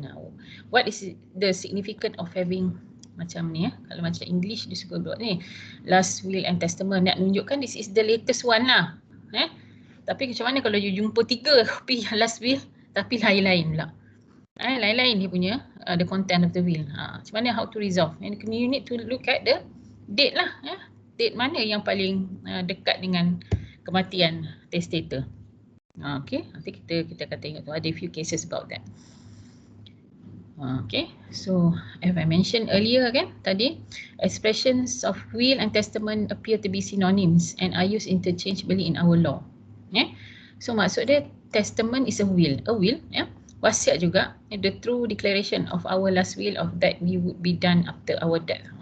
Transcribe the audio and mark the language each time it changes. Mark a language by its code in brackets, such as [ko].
[en] Now what is the significance of having [ms] macam ni kalau macam English dia suka buat ni last will and testament, nak tunjukkan [en] this is the latest one [ms] lah. Tapi macam mana kalau you jumpa 3 kopi last will tapi lain-lain pula. Lain-lain dia punya [en] the content of the will. [ms] Macam mana [en] how to resolve? And you need to look at the date lah. [ms] Date mana yang paling dekat dengan kematian testator. Okay, nanti kita akan tengok tu ada [en] few cases about that. Okay, so as I mentioned earlier kan tadi, expressions of will and testament appear to be synonyms and are used interchangeably in our law. So [ms] maksud dia [en] testament is a will. [ms] Wasiat juga [en] the true declaration of our last will of that we would be done after our death.